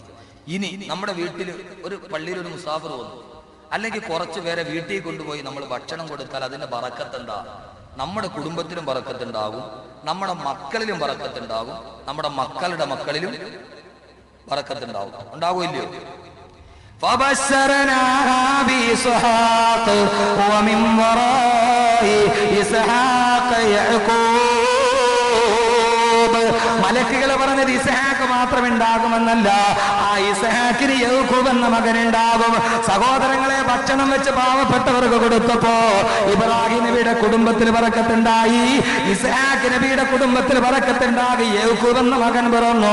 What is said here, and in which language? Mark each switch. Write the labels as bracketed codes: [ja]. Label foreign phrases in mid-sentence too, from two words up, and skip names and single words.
[ml] ഇനി നമ്മുടെ വീട്ടിൽ ഒരു പള്ളിയിൽ ഒരു മുസാഫിർ വന്നു, അല്ലെങ്കിൽ കുറച്ചു പേരെ വീട്ടിൽ കൊണ്ടുപോയി നമ്മൾ ഭക്ഷണം കൊടുത്താൽ അതിന്റെ ബറക്കത്ത് എന്താ? നമ്മുടെ കുടുംബത്തിലും ബറക്കത്തുണ്ടാകും, നമ്മുടെ മക്കളിലും ബറക്കത്തുണ്ടാകും, നമ്മുടെ മക്കളുടെ മക്കളിലും ബറക്കത്തുണ്ടാകും. ഉണ്ടാകുമല്ലോ? [ar] فبشرناها بإسحاق ومن وراء إسحاق يعقوب. [ml] മലക്കുകൾ പറഞ്ഞത് ഇസ്ഹാഖ് മാത്രം ഉണ്ടാകുമെന്നല്ല, ആ ഇസ്ഹാക്കിന് യൗകൂബ് എന്ന മകനുണ്ടാകും. സഹോദരങ്ങളെ, ഭക്ഷണം വെച്ച് പാവപ്പെട്ടവർക്ക് കൊടുത്തപ്പോ ഇബ്രാഹിം നബിയുടെ കുടുംബത്തിൽ ബറക്കത്തുണ്ടായി, ഇസ്ഹാഖ് നബിയുടെ കുടുംബത്തിൽ ബറക്കത്തുണ്ടായി, യൗകൂബ് എന്ന മകൻ പിറന്നു.